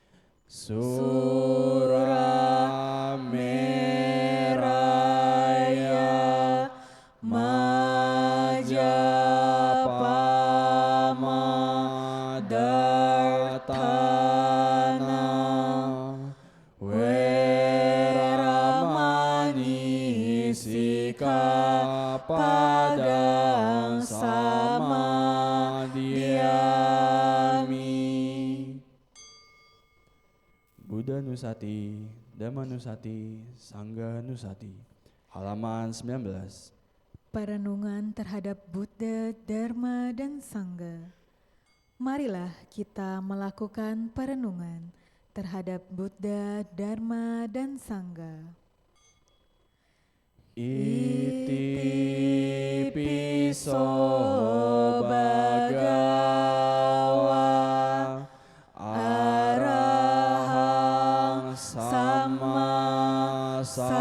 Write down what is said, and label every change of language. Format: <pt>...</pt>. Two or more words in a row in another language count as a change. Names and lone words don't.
<pi>Surameraya Majapamadartana weramani sikapadang samadhyami. Buddha Nusati, Dhamma Nusati, Sangha Nusati.</pi> <id>Halaman 19. Perenungan terhadap Buddha, Dharma, dan Sangha. Marilah kita melakukan perenungan terhadap Buddha, Dharma, dan Sangha.</id> <pi>Iti piso bhagawa arahang sama</pi>